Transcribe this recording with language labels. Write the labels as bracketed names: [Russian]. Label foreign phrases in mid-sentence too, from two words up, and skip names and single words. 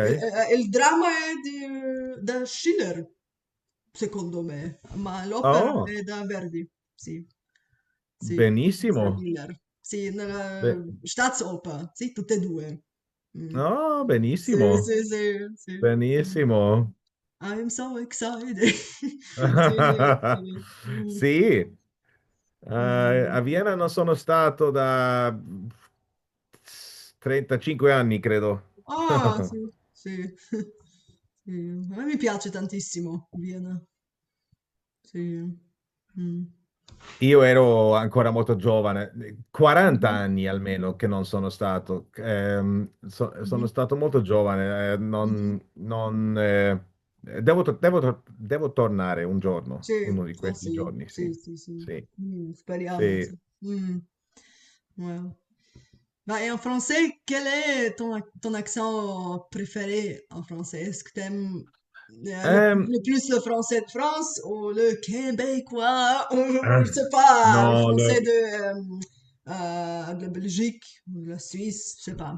[Italian] il dramma è da Schiller, secondo me, ma l'opera Oh, è da Verdi, sì, sì, Luisa benissimo. Miller, sì, nella Be- Staatsoper, sì, tutte e due. Mm. oh, Sì, benissimo, sì, sì, sì. Mm. benissimo. [English] I'm so excited. [Italian] Sì, sì. Mm. Sì, Mm. a Vienna non sono stato da 35 anni, credo. Ah, sì, sì. Sì. A me mi piace tantissimo Vienna, sì. Mm. Io ero ancora molto giovane, 40 Mhm. anni almeno che non sono stato. Sono Mhm. stato molto giovane, Mhm. devo tornare un giorno, Sì, uno di ah questi sì, giorni, sì, sì. sì, sì. Sì, Speriamo, sì. sì. [French] Mm, ouais. Bah, et en français, quel est ton accent préféré en français? Est-ce que t'aimes Ehm, le plus le français de France ou le québécois ou ah, je sais pas, le no, français de la Belgique ou de la Suisse, je sais pas.